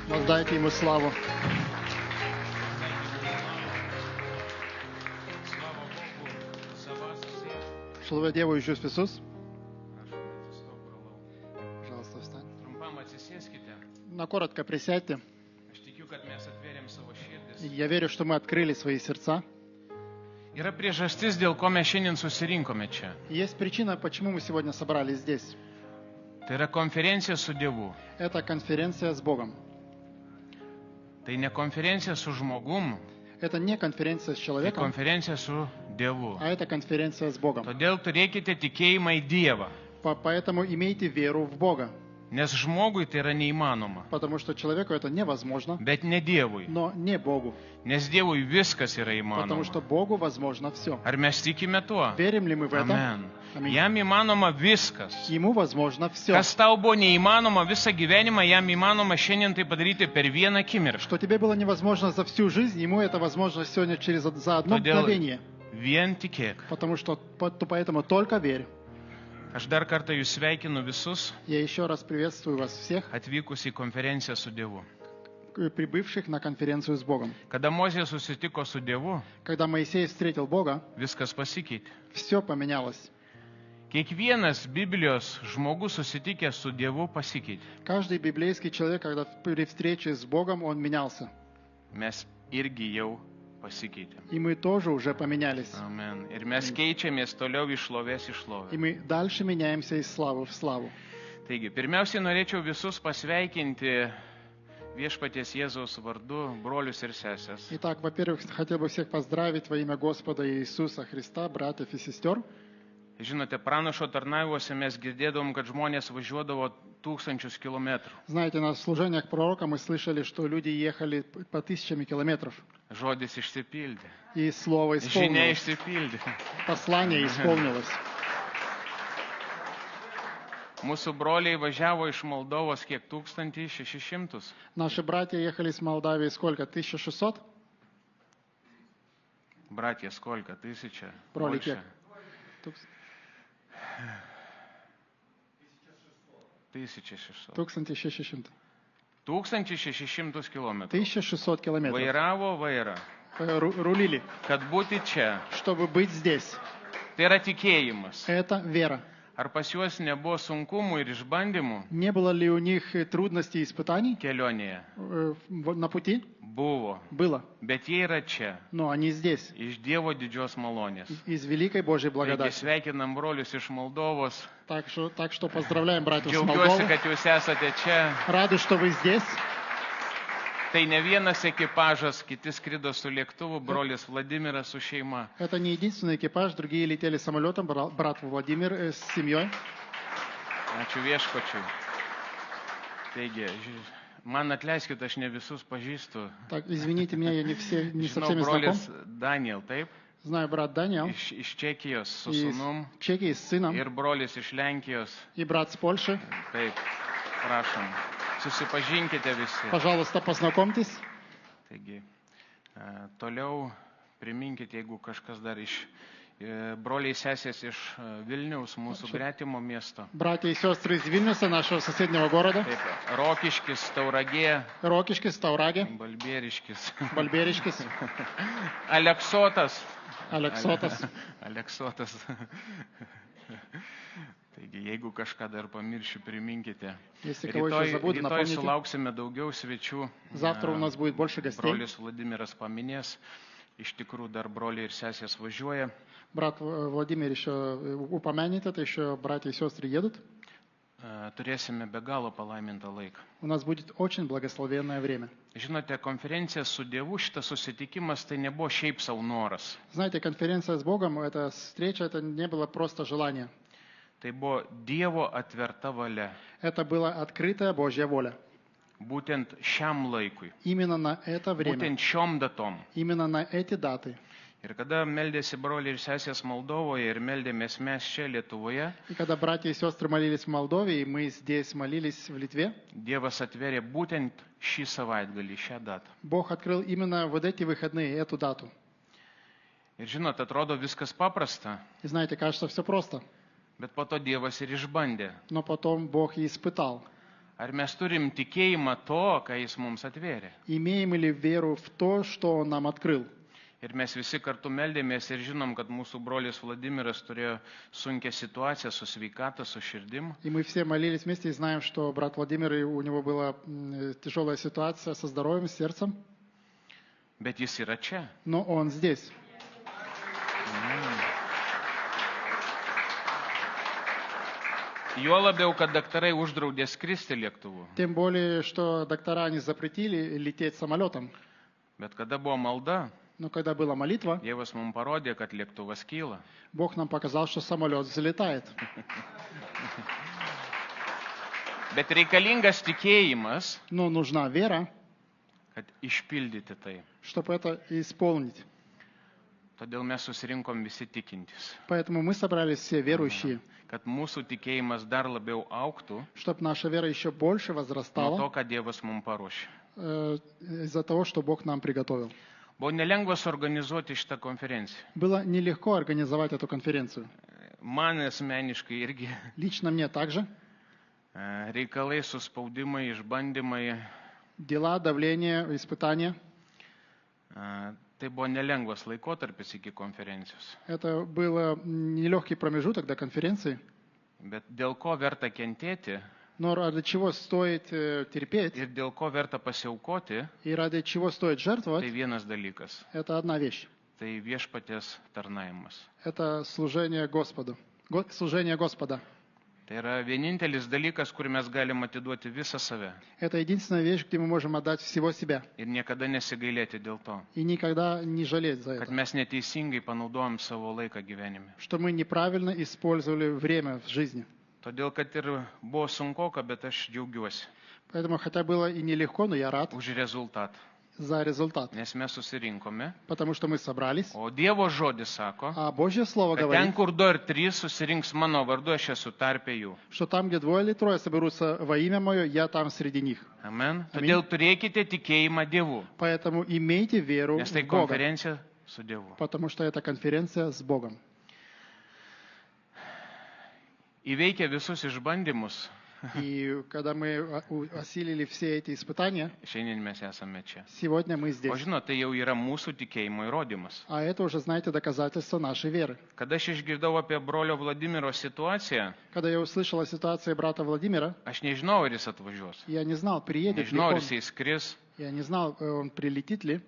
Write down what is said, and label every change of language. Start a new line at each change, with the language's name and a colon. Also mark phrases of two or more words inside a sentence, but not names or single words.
Russian: Воздайте Ему славу. Слава Богу за вас всіх.
Lithuanian: Šlovė Dievui už Jūs visus. Aš atsistokau.
Russian: Пожалуйста, встань.
Lithuanian: Trumpam atsisėskite.
Russian: На коротко присядьте.
Lithuanian: Aš tikiu, kad mes atvėrėm savo širdis.
Russian: Я верю, что мы открыли свои сердца.
Lithuanian: Yra priežastis, dėl ko mes šiandien susirinkome čia.
Russian: Есть причина, почему мы сегодня собрались здесь.
Lithuanian: Tai yra konferencija su Dievu.
Russian: Это конференция с Богом.
Lithuanian: Tai ne konferencija su žmogum,
Russian: Это не конференция с
Lithuanian: tai
Russian: человеком,
Lithuanian: konferencija su Dievu.
Russian: а это конференция с Богом.
Lithuanian: Todėl turėkite tikėjimą į Dievą,
Russian: Поэтому имейте веру в Бога.
Lithuanian: nes žmogui tai yra neįmanoma,
Russian: Потому что человеку это невозможно,
Lithuanian: bet ne Dievui,
Russian: но не Богу.
Lithuanian: nes Dievui viskas yra
Russian: Потому что
Lithuanian: įmanoma.
Russian: Богу возможно все.
Lithuanian: Ar mes tikime tuo?
Russian: Верим ли мы в это?
Lithuanian: Amen.
Russian: Аминь.
Lithuanian: Jam įmanoma viskas.
Russian: Ему возможно все.
Lithuanian: Kas tau buvo neįmanoma visą gyvenimą, jam įmanoma šiandien tai padaryti per vieną akimirką.
Russian: Что тебе было невозможно за всю жизнь, ему это возможно сегодня за одно
Lithuanian: Todėl
Russian: мгновение.
Lithuanian: vien tikėk.
Russian: Потому что поэтому только верь.
Lithuanian: Aš dar kartą jūs sveikinu visus
Russian: Я еще раз приветствую вас всех,
Lithuanian: atvykus į konferenciją su Dievu.
Russian: прибывших на конференцию с Богом.
Lithuanian: Kada Mozė susitiko su Dievu,
Russian: Когда Моисей встретил Бога,
Lithuanian: viskas pasikeitė.
Russian: все поменялось.
Lithuanian: Kiekvienas Biblijos žmogus susitikęs su Dievu pasikeitė.
Russian: Каждый библейский человек, когда при встрече с Богом, он менялся.
Lithuanian: Mes irgi jau pasikeitėm.
Russian: И мы тоже уже поменялись.
Lithuanian: Amen. Ir mes keičiamės toliau iš šlovės į
Russian: И
Lithuanian: šlovę.
Russian: мы дальше меняемся из славы в славу.
Lithuanian: Taigi, pirmiausiai norėčiau visus pasveikinti viešpaties Jėzaus vardu, brolius ir sesės.
Russian: Итак, во-первых, хотел бы всех поздравить во имя Господа Иисуса Христа, братьев и сестер.
Lithuanian: Žinote, pranašo tarnavimuose mes girdėdavom, kad žmonės važiuodavo 1000 kilometrų.
Russian: Знаете, на служениях пророка мы слышали, что люди ехали по тысячами километров.
Lithuanian: Žodis išsipildė.
Russian: И слово
Lithuanian: Žinia
Russian: исполнилось.
Lithuanian: išsipildė.
Russian: Послание исполнилось.
Lithuanian: Mūsų broliai važiavo iš Moldovos kiek 1600.
Russian: Наши братья ехали с Молдавии сколько? 1600? Брат, сколько, 1000.
Lithuanian: Broliai
Russian: Больше.
Lithuanian: kiek? 1600.
Russian: 1600.
Lithuanian: 1600 kilometrų.
Russian: 1600 километров.
Lithuanian: Vairavo vairą,
Russian: Рулили,
Lithuanian: kad būti čia.
Russian: чтобы быть здесь.
Lithuanian: Tai yra tikėjimas.
Russian: Это вера.
Lithuanian: Ar pas juos nebuvo sunkumų ir išbandymų
Russian: Не было ли у них трудностей и испытаний
Lithuanian: kelionėje?
Russian: на пути?
Lithuanian: Buvo.
Russian: Было.
Lithuanian: Bet jie yra čia.
Russian: Но они здесь.
Lithuanian: Iš Dievo didžios malonės.
Russian: Из великой Божьей
Lithuanian: Taigi
Russian: благодати.
Lithuanian: sveikinam brolius iš Moldovos.
Russian: Так что поздравляем братьев с
Lithuanian: Džiaugiuosi,
Russian: Молдовы.
Lithuanian: kad jūs esate čia.
Russian: Рады, что вы здесь.
Lithuanian: Tai ne vienas ekipažas, kiti skrido su lėktuvu, brolis Vladimiras su šeima.
Russian: Это не единственный экипаж. Другие летели самолетом. Брат Владимир с семьей.
Lithuanian: Ačiū viešpačiui. Taigi, man atleiskit, aš ne visus pažįstu.
Russian: Так, извините меня, я не со
Lithuanian: Žinau,
Russian: всеми знаком.
Lithuanian: brolis Daniel, taip,
Russian: Знаю брат Даниэл
Lithuanian: iš Čekijos su
Russian: из
Lithuanian: sūnum
Russian: Чехии с сыном.
Lithuanian: ir brolis iš Lenkijos.
Russian: И брат с Польши.
Lithuanian: Taip, prašom, susipažinkite visi.
Russian: Пожалуйста, познакомьтесь.
Lithuanian: Taigi, toliau priminkite, jeigu kažkas dar iš broliai sesės iš Vilniaus, mūsų gretimo miesto.
Russian: Братья и сестры из Вильнюса, нашего соседнего города.
Lithuanian: Taip, Rokiškis, Tauragė,
Russian: Рокишкис, Таураге,
Lithuanian: Balbieriškis,
Russian: Бальберишкис,
Lithuanian: Aleksotas.
Russian: Алексотас.
Lithuanian: Aleksotas. Taigi, jeigu kažką dar pamiršiu, priminkite.
Russian: Если кого еще забуду,
Lithuanian: Rytoj
Russian: напомните.
Lithuanian: sulauksime daugiau svečių.
Russian: Завтра у нас будет больше гостей.
Lithuanian: Brolis Vladimiras paminės. Iš tikrųjų, dar broliai ir sesės važiuoja.
Russian: Брат Владимир еще упомянет это, еще братья и сестры едут.
Lithuanian: Turėsime be galo palaimintą laiką.
Russian: У нас будет очень благословенное время.
Lithuanian: Žinote, konferencija su Dievu, šitas susitikimas tai nebuvo šiaip savo noras.
Russian: Знаете, конференция с Богом, эта встреча, это не было просто желание.
Lithuanian: Tai buvo Dievo atverta valia.
Russian: Это была открытая Божья воля.
Lithuanian: Būtent šiam laikui.
Russian: Именно на это время.
Lithuanian: Būtent šiom datom.
Russian: Именно на эти даты.
Lithuanian: Ir kada meldėsi broliai ir sesės Moldovoje ir meldėmės mes čia Lietuvoje,
Russian: И когда братья и сестры молились в Молдове, и мы здесь молились в Литве,
Lithuanian: Dievas atverė būtent šį savaitgalį, šią datą.
Russian: Бог открыл именно вот эти выходные, эту дату.
Lithuanian: Ir žinot, atrodo viskas paprasta,
Russian: И знаете, кажется, все просто.
Lithuanian: bet po to Dievas ir išbandė.
Russian: Но потом Бог и испытал.
Lithuanian: Ar mes turim tikėjimą to, ką jis mums atvėrė?
Russian: Имеем ли веру в то, что Он нам открыл?
Lithuanian: Ir mes visi kartu meldėmės ir žinom, kad mūsų brolis Vladimiras turėjo sunkią situaciją su sveikata, su širdim.
Russian: И мы все молились вместе и знаем, что брат Владимир, у него была тяжелая ситуация со здоровьем, с сердцем.
Lithuanian: Bet jis yra čia.
Russian: Но Он здесь.
Lithuanian: Juo labiau, kad daktarai uždraudė skristi lėktuvu.
Russian: Тем более, что доктора не запретили лететь самолетом.
Lithuanian: Bet kada buvo malda,
Russian: Но когда была молитва,
Lithuanian: Dievas mums parodė, kad lėktuvas kyla.
Russian: Бог нам показал, что самолет взлетает.
Lithuanian: Bet reikalingas tikėjimas,
Russian: Но нужна вера,
Lithuanian: kad išpildyti tai.
Russian: чтобы это исполнить.
Lithuanian: Todėl mes susirinkom visi tikintis.
Russian: Поэтому мы собрались все верующие,
Lithuanian: Kad mūsų tikėjimas dar labiau auktų
Russian: чтобы наша вера еще больше
Lithuanian: nuo to,
Russian: возрастала
Lithuanian: ką Dievas mums paruošė.
Russian: из-за того, что Бог нам приготовил.
Lithuanian: Buvo nelengva suorganizuoti šitą konferenciją.
Russian: Было нелегко организовать эту конференцию.
Lithuanian: Man asmeniškai irgi
Russian: Лично мне также.
Lithuanian: reikalai, suspaudimai, išbandymai.
Russian: Дела, давление, испытания.
Lithuanian: Tai buvo nelengvas laikotarpis iki konferencijos.
Russian: Это был нелегкий промежуток до конференции.
Lithuanian: Bet dėl ko verta kentėti
Russian: Но ради чего стоит терпеть
Lithuanian: ir dėl ko verta pasiaukoti,
Russian: и ради чего стоит
Lithuanian: tai
Russian: жертвовать,
Lithuanian: vienas dalykas.
Russian: это одна вещь.
Lithuanian: Tai viešpaties tarnavimas.
Russian: Это служение Господу. Служение Господа.
Lithuanian: Tai yra vienintelis dalykas, kur mes galim atiduoti visą save.
Russian: Это единственная вещь, где мы можем отдать всего себя.
Lithuanian: Ir niekada nesigailėti dėl to,
Russian: И никогда не жалеть за
Lithuanian: kad
Russian: это.
Lithuanian: mes neteisingai panaudojam savo laiką gyvenime.
Russian: Что мы неправильно использовали время в жизни.
Lithuanian: Todėl, kad ir buvo sunkoka, bet aš džiaugiuosi
Russian: Поэтому, хотя было и нелегко, но я рад
Lithuanian: už rezultatą.
Russian: за результат.
Lithuanian: Nes mes susirinkome,
Russian: Потому что мы собрались.
Lithuanian: o Dievo žodis sako,
Russian: А Божье Слово
Lithuanian: kad ten,
Russian: говорит,
Lithuanian: kur 2 ir 3 susirinks mano vardu, aš esu tarpe jų.
Russian: что там, где 2 или 3 соберутся во имя Мое, я там среди них.
Lithuanian: Amen.
Russian: Amin.
Lithuanian: Todėl turėkite tikėjimą Dievu,
Russian: Поэтому имейте веру
Lithuanian: nes tai
Russian: в Бога.
Lithuanian: konferencija su Dievu.
Russian: Потому что это конференция с Богом.
Lithuanian: Įveikę visus išbandymus,
Russian: И когда мы осилили все эти испытания,
Lithuanian: šiandien mes esame čia.
Russian: сегодня мы
Lithuanian: O
Russian: здесь.
Lithuanian: žinot, tai jau yra mūsų tikėjimo įrodymas.
Russian: А это уже, знаете, доказательство нашей веры.
Lithuanian: Kada aš išgirdau apie brolio Vladimiro situaciją,
Russian: Когда я услышал о ситуации брата Владимира,
Lithuanian: aš nežinau, ar jis atvažiuos.
Russian: я не знал, приедет ли
Lithuanian: Nežinau, ar
Russian: он.
Lithuanian: jisai skris.
Russian: Я не знал, он прилетит ли.